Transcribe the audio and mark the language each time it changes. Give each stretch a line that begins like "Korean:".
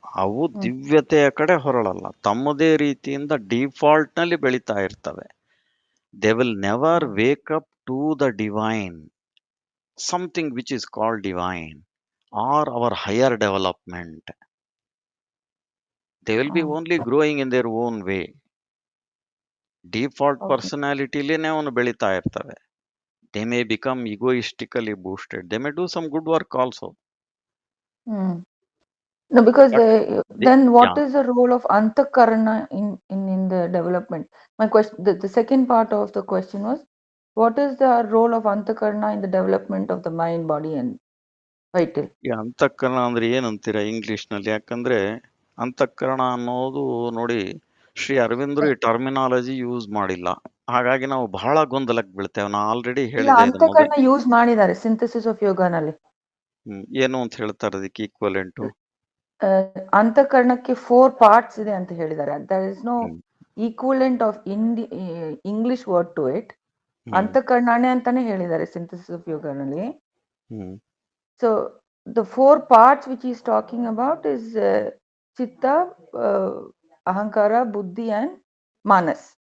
Kannada: ಅವು ದಿವ್ಯತೆಯ ಕಡೆ ಹೊರಳಲ್ಲ, ತಮ್ಮದೇ ರೀತಿಯಿಂದ ಡಿಫಾಲ್ಟ್ ನಲ್ಲಿ ಬೆಳೀತಾ ಇರ್ತವೆ.
English: They will never wake up to the divine, something which is called divine or our higher development. They will be only growing in their own way.
Kannada: Default ಪರ್ಸನಾಲಿಟಿಲೇನೆ ಅವನು ಬೆಳೀತಾ ಇರ್ತವೆ.
English: They may become egoistically boosted. They may do some good work also. No, because But then what yeah, is the role of antakarana in the development? My question, the second part of the question was, what is the role of antakarana in the development of the mind, body and vital?
Kannada: ಈ ಅಂತಃಕರಣ ಅಂದ್ರೆ ಏನಂತೀರಾ English ನಲ್ಲಿ? ಯಾಕಂದ್ರೆ ಅಂತಃಕರಣ ಅನ್ನೋದು ನೋಡಿ, ಶ್ರೀ ಅರವಿಂದರು ಈ ಟರ್ಮಿನಾಲಜಿ ಯೂಸ್ ಮಾಡಿಲ್ಲ. ಹಾಗಾಗಿ ನಾವು ಬಹಳ ಗೊಂದಲಕ್ಕೆ ಬೀಳ್ತೇವೆ. ನಾ ಆಲ್ರೆಡಿ ಇಲ್ಲ, ಹೇಳಿದೆ ಇದನ್ನ. ಅಂತಃಕರಣ ಯೂಸ್ ಮಾಡಿದ್ದಾರೆ ಸಿಂಥಸಿಸ್ ಆಫ್ ಯೋಗನಲ್ಲಿ. ಏನು ಅಂತ ಹೇಳ್ತಾರೆ ಅದಕ್ಕೆ ಈಕ್ವಲೆಂಟು? ಅಂತಃಕರಣಕ್ಕೆ 4 ಪಾರ್ಟ್ಸ್ ಇದೆ ಅಂತ ಹೇಳಿದ್ದಾರೆ.
English: There is no equivalent of English word to it.
Kannada: ಅಂತಃಕರಣಾನೇ ಅಂತಾನೆ ಹೇಳಿದ್ದಾರೆ synthesis of ಯೋಗನಲ್ಲಿ.
English: So the 4 parts which he is talking about is chitta, ahankara, buddhi and manas.